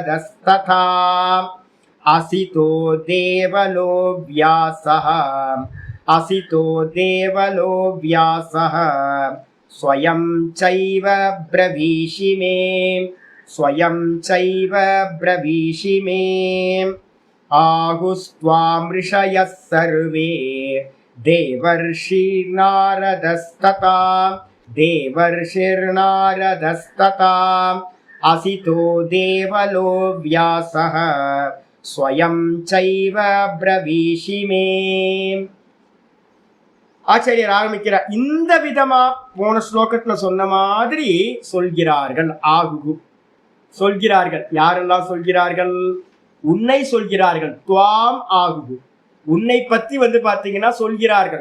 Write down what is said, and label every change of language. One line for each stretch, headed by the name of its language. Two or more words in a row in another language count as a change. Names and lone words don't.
Sanskrit: देवर्षिर्नारदस्तथा असितो देवलो व्यासः असितो देवलो व्यासः स्वयं चैव ब्रवीषि मे स्वयं चैव ब्रवीषि मे आहुस्त्वां ऋषयः सर्वे देवर्षिर्नारदस्तथा देवर्षिर्नारदस्तथा असितो देवलो व्यासः स्वयं चैव ब्रवीषि मे.
Tamil: ஆச்சாரியர் ஆரம்பிக்கிறார். இந்த விதமா போன ஸ்லோகத்துல சொன்ன மாதிரி சொல்கிறார்கள். ஆகுகு சொல்கிறார்கள். யாரெல்லாம் சொல்கிறார்கள்? உன்னை சொல்கிறார்கள்.
Sanskrit: त्वाम् आहुः
Tamil: உன்னை பத்தி பாத்தீங்கன்னா சொல்கிறார்கள்.